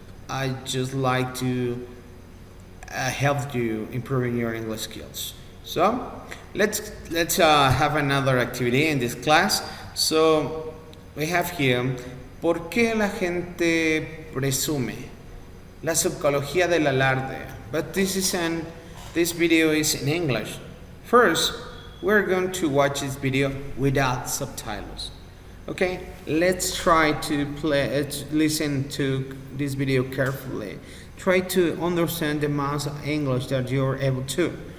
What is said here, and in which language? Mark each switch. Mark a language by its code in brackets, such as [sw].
[en] I just like to help you improving your English skills. So let's have another activity in this class. So we have here, [es] ¿por qué la gente presume? La psicología del alarde. [en] But this video is in English. First, we're going to watch this video without subtitles. Okay, let's try to listen to this video carefully. Try to understand the most of English that you're able to.